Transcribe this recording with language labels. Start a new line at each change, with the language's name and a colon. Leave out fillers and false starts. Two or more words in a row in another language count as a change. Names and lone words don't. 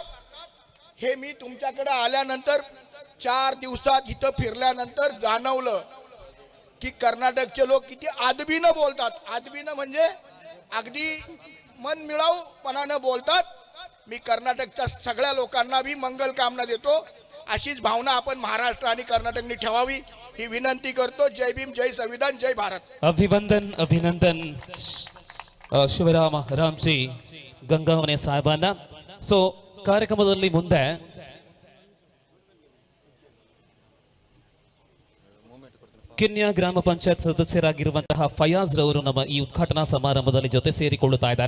Marathi: हे मी तुमच्याकडे आल्यानंतर 4 दिवसात इथं फिरल्यानंतर जाणवलं की कर्नाटकचे लोक किती आदबीनं बोलतात। आदबीनं म्हणजे अगदी मन मिळावूपणानं बोलतात। मी कर्नाटकच्या सगळ्या लोकांना भी मंगल कामना देतो। अशीच भावना आपण महाराष्ट्र आणि कर्नाटकने ठेवावी ही विनंती करतो। जय भीम, जय संविधान, जय भारत। अभिनंदन ಶಿವರಾಮ ರಾಮ್ಜಿ ಗಂಗಾವನೆ ಸಾಹೇಬಾನ।
Kannada: ಸೊ ಕಾರ್ಯಕ್ರಮದಲ್ಲಿ ಮುಂದೆ ಕಿನ್ಯಾ ಗ್ರಾಮ ಪಂಚಾಯತ್ ಸದಸ್ಯರಾಗಿರುವಂತಹ ಫಯಾಜ್ ರವರು ನಮ್ಮ ಈ ಉದ್ಘಾಟನಾ ಸಮಾರಂಭದಲ್ಲಿ ಜೊತೆ ಸೇರಿಕೊಳ್ಳುತ್ತಾ ಇದ್ದಾರೆ।